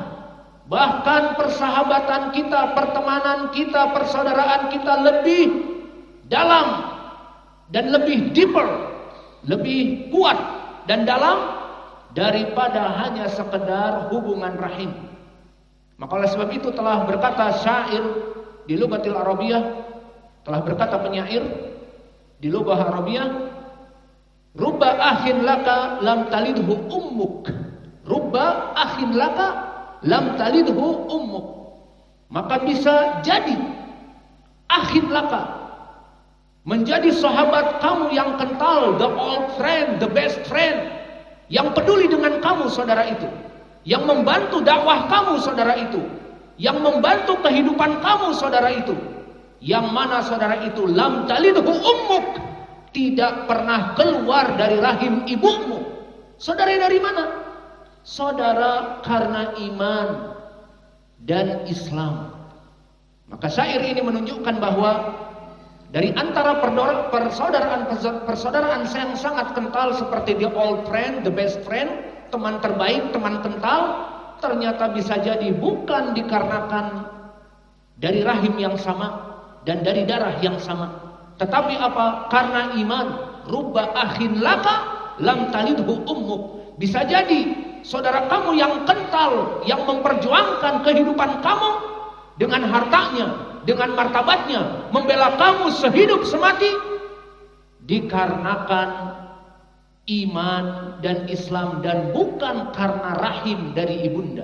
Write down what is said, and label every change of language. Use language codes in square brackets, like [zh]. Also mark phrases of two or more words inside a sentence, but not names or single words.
[id] Bahkan persahabatan kita, pertemanan kita, persaudaraan kita lebih dalam dan lebih deeper, lebih kuat dan dalam daripada hanya sekedar hubungan rahim. Maka oleh sebab itu telah berkata syair di [ar] لغة العربية, [id] telah berkata penyair di [ar] لغة عربية, رب أخ لك لم تلده أمك, رب أخ لك لم تلده أمك. [id] Maka bisa jadi [ar] أخ لك, [id] menjadi sahabat kamu yang kental, [en] the old friend, the best friend, [id] yang peduli dengan kamu saudara itu, yang membantu dakwah kamu saudara itu, yang membantu kehidupan kamu saudara itu, yang mana saudara itu [ar] لم تلده أمك, [id] tidak pernah keluar dari rahim ibumu. Saudara dari mana? Saudara karena iman dan Islam. Maka syair ini menunjukkan bahwa dari antara persaudaraan yang sangat kental seperti [en] the old friend, the best friend, [id] teman terbaik, teman kental, ternyata bisa jadi bukan dikarenakan dari rahim yang sama dan dari darah yang sama, tetapi apa? Karena iman. [ar] رب أخ لك لم تلده أمك. [id] Bisa jadi saudara kamu yang kental, yang memperjuangkan kehidupan kamu dengan hartanya, dengan martabatnya, membela kamu sehidup semati, dikarenakan iman dan Islam dan bukan karena rahim dari ibunda.